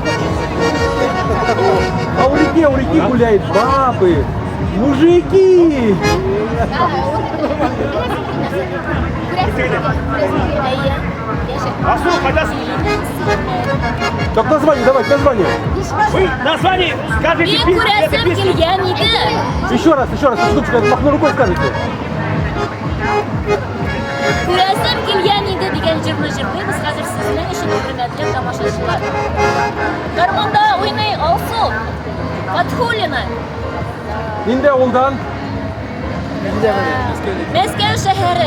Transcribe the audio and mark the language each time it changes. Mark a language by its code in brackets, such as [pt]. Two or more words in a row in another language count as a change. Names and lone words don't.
[ru] А у реки гуляет бабы. Мужики! А что, подожди. Так название, давайте название. Вы название скажите. [tt] Мен күрәсем килгән иде. [ru] Еще раз, секундочку, махну рукой скажите. [tt] Күрәсем килгән иде дигән җырны җырлыйбыз хәзер сезнең өчен, хөрмәтле тамашачылар. Гармонда уйный Алсу Фатхуллина. Нинде ауылдан? Мәскәү шәһәре.